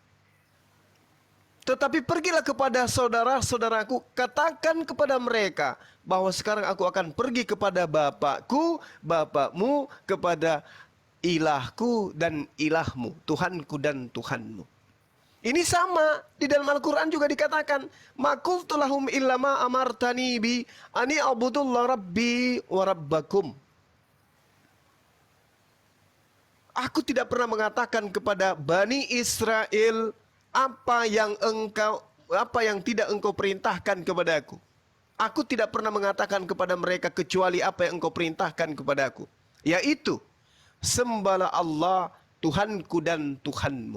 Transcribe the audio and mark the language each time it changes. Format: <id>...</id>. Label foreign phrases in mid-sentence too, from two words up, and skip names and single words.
<id>Tetapi pergilah kepada saudara-saudaraku, katakan kepada mereka bahwa sekarang aku akan pergi kepada Bapakku, Bapakmu, kepada ilahku dan ilahmu, Tuhanku dan Tuhanmu. Ini sama di dalam Al-Quran juga dikatakan,</id> <ar>"ما قلت لهم إلا ما أمرتني به أن اعبدوا الله ربي وربكم."</ar> <id>Aku tidak pernah mengatakan kepada Bani Israel apa yang tidak engkau perintahkan kepadaku. Aku tidak pernah mengatakan kepada mereka kecuali apa yang engkau perintahkan kepadaku, yaitu sembahlah Allah Tuhanku dan Tuhanmu.</id>